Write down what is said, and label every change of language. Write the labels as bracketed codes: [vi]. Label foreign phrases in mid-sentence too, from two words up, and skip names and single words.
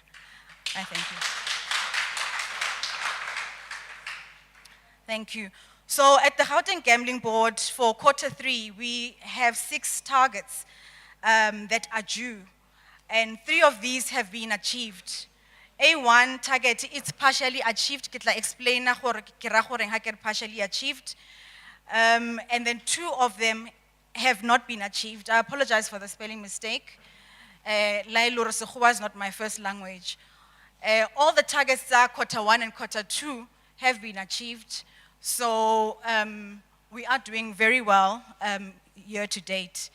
[en] I thank you. Thank you. So at the Gauteng Gambling Board for Q3, we have 6 targets that are due, and 3 of these have been achieved. A1 target, it's partially achieved. [tn] Ke tla explain na gore ke ra gore ha ke re [en] partially achieved. And then 2 of them have not been achieved. I apologize for the spelling mistake. Lailore Sekgowa is not my first language. All the targets are Q1 and Q2 have been achieved. So we are doing very well year to date.